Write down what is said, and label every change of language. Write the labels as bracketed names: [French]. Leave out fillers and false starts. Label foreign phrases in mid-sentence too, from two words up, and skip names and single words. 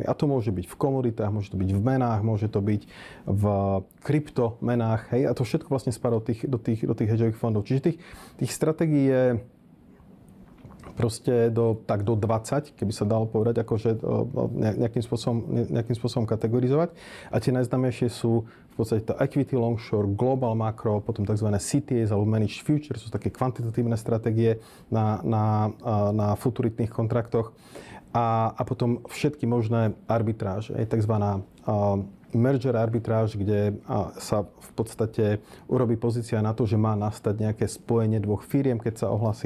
[Slovak] A to môže byť v komoditách, môže to byť v menách, môže to byť v kryptomenách, hej, a to všetko vlastne spadá do tých hedžových fondov. Čiže tých stratégií je proste do 20, keby sa dalo povedať, akože nejakým spôsobom kategorizovať. A tie najznámejšie sú v podstate to [English] equity long short, global macro, [Slovak] potom tzv. CTAs alebo [English] managed futures, [Slovak] sú také kvantitatívne stratégie na futuritných kontraktoch. A potom všetky možné arbitráže, tzv. Merger arbitráž, kde sa v podstate urobí pozícia na to, že má nastať nejaké spojenie dvoch firiem, keď sa ohlasí.